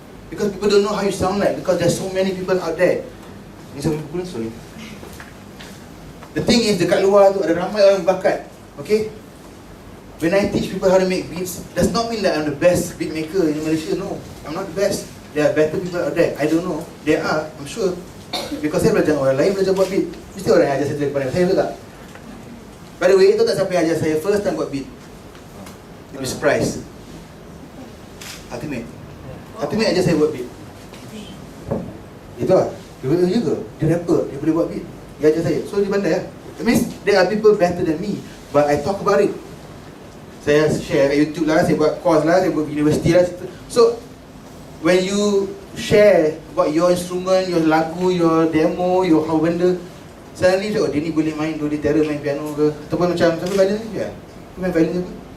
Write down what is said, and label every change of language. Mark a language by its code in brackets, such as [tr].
[en] Because people don't know how you sound like, because there's so many people out there. Sorry. The thing is, [ms] dekat luar tu ada ramai orang bakat. [en] Okay? When I teach people how to make beats, does not mean that I'm the best beat maker in Malaysia. No, I'm not the best. There are better people out there. I don't know. There are, I'm sure. [ms] Because saya belajar orang lain belajar buat beat. Mesti orang yang ajar saya daripada saya, betul tak? [en] By the way, [ms] itu tak siapa yang ajar saya [en] first time buat beat. You'll be surprised. [ms] Ultimate ajar saya buat beat. Itu lah. Dia ke? Dia rapper, dia boleh buat beat. Dia ajar saya. So dia pandai lah. [en] That means there are people better than me, but I talk about it. [ms] Saya share kat YouTube lah, saya buat course lah, saya buat university lah. [en] So when you share about your instrument, [ms] your lagu, your demo, your how benda, suddenly oh dia ni boleh main dua gitar, main piano ke, ataupun macam sampai violin ni kan? Kau main violin apa?